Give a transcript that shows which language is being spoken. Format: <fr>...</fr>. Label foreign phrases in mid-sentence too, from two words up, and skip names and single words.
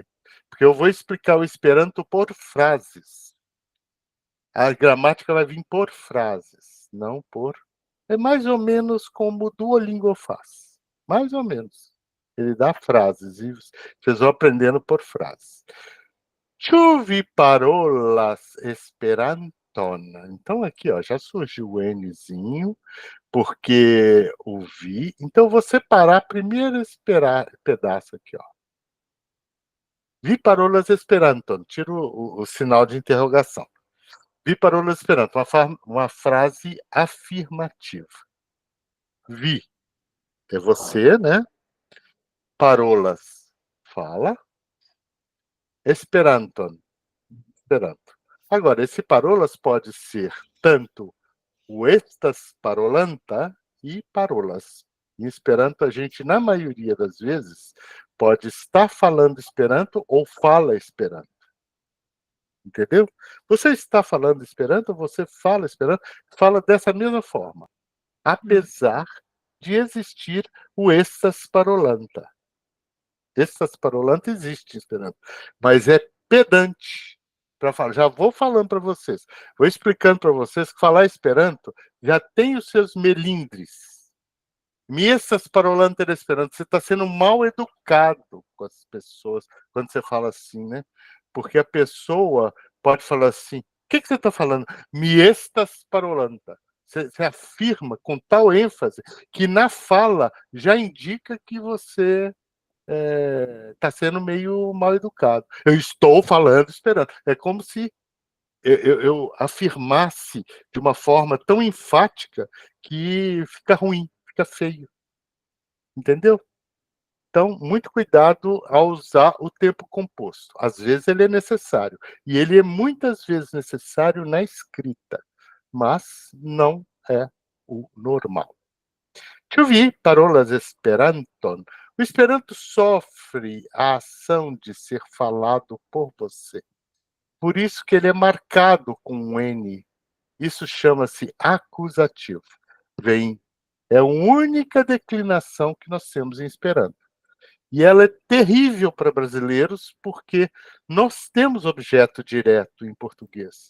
<pt>Porque eu vou explicar o Esperanto por frases. A gramática vai vir por frases, não por... É mais ou menos como o Duolingo faz. Mais ou menos. Ele dá frases e vocês vão aprendendo por frases.</pt> <eo>Ĉu vi parolas Esperanton?</eo> <pt>Então aqui, ó, já surgiu o Nzinho, porque o vi. Então vou separar primeiro esse pedaço aqui, ó.</pt> <eo>Vi parolas Esperanton.</eo> <pt>Tiro o sinal de interrogação.</pt> <eo>Vi parolas Esperanto.</eo> <pt>Uma frase afirmativa. Vi. É você, né? Parolas. Fala. Esperanton. Esperanto. Agora, esse parolas pode ser tanto o</pt> <eo>estas parolanta</eo> <pt>e parolas. Em Esperanto, a gente, na maioria das vezes, pode estar falando Esperanto ou fala Esperanto. Entendeu? Você está falando Esperanto, você fala Esperanto, fala dessa mesma forma. Apesar de existir o</pt> <eo>estas parolanta. Estas parolanta</eo> <pt>existe em Esperanto, mas é pedante para falar. Já vou falando para vocês, vou explicando para vocês que falar Esperanto já tem os seus melindres.</pt> <eo>Mi estas parolante esperando.</eo> <pt>Você está sendo mal educado com as pessoas quando você fala assim, né? Porque a pessoa pode falar assim: o que você está falando?</pt> <eo>Mi estas parolanta.</eo> <pt>Você afirma com tal ênfase que na fala já indica que você está sendo meio mal educado. Eu estou falando esperando. É como se eu afirmasse de uma forma tão enfática que fica ruim, fica feio. Entendeu? Então, muito cuidado ao usar o tempo composto. Às vezes ele é necessário. E ele é muitas vezes necessário na escrita, mas não é o normal.</pt> <eo>Ĉu vi parolas Esperanton?</eo> <pt>O Esperanto sofre a ação de ser falado por você. Por isso que ele é marcado com um N. Isso chama-se acusativo. É a única declinação que nós temos em Esperanto. E ela é terrível para brasileiros porque nós temos objeto direto em português.</pt>